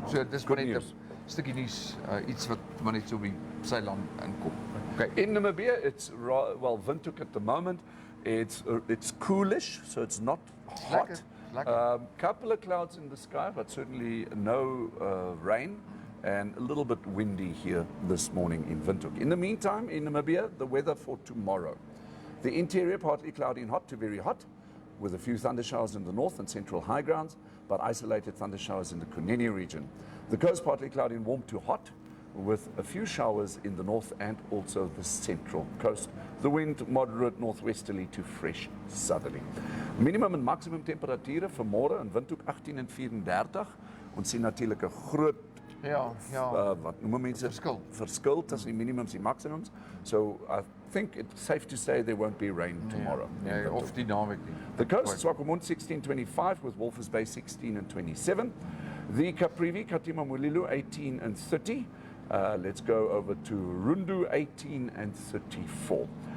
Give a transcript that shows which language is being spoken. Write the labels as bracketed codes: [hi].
[af] So dis maar net 'n stukkie nuus, iets wat maar net so op die Seiland inkom. [en] Okay. In Namibia, it's Windhoek at the moment. It's coolish, so it's not hot. [af] Lekker. [en] Couple of clouds in the sky, but certainly no rain, and a little bit windy here this morning in Windhoek. In the meantime, in Namibia, the weather for tomorrow. The interior partly cloudy and hot to very hot, with a few thundershowers in the north and central high grounds, but isolated thundershowers in the Kunene region. The coast partly cloudy and warm to hot, with a few showers in the north and also the central coast. The wind moderate northwesterly to fresh southerly. [af] Minimum en maximum temperature vir môre in Windhoek 18 en 34. Ons sien natuurlik 'n groot wat noem mense verskil tussen die minimums en die maximums. [en] So I think it's safe to say there won't be rain tomorrow. [af] Nee, of die naweek nie. [en] The coast, Swakopmund 1625 with Walvis Bay 16 and 27. The Caprivi, Katima Mulilo 18 and 30. Let's go over to Rundu 18 and 34.